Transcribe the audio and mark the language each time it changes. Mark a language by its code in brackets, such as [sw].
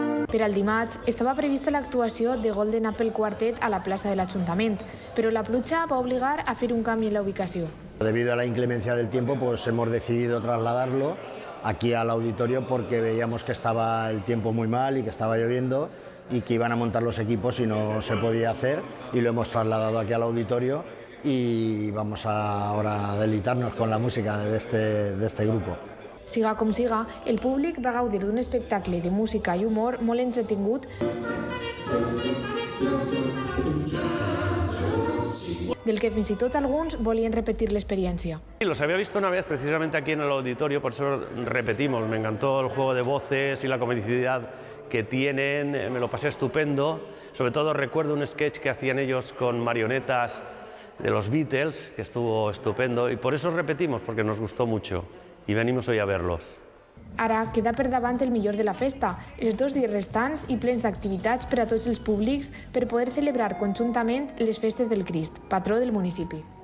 [ca] Per al dimarts estava prevista l'actuació de Golden Apple Quartet a la plaça de l'Ajuntament, però la pluja va obligar a fer un canvi en la ubicació. [es] Debido a la inclemencia del tiempo, pues hemos decidido trasladarlo aquí al auditorio porque veíamos que estaba el tiempo muy mal y que estaba lloviendo y que iban a montar los equipos y no se podía hacer, y lo hemos trasladado aquí al auditorio y vamos ahora a deleitarnos con la música de este grupo. [ca] Siga com siga, el públic va gaudir d'un espectacle de música i humor molt entretingut del que fins i tot alguns volien repetir l'experiència. [es] Los había visto una vez precisamente aquí en el auditorio, por eso repetimos. Me encantó el juego de voces y la comicidad que tienen, me lo pasé estupendo. Sobre todo recuerdo un sketch que hacían ellos con marionetas de los Beatles, que estuvo estupendo, y por eso repetimos, porque nos gustó mucho y venimos hoy a verlos. [ca] Ara queda per davant el millor de la festa, els 2 dies restants i plens d'activitats per a tots els públics per poder celebrar conjuntament les festes del Crist, patró del municipi.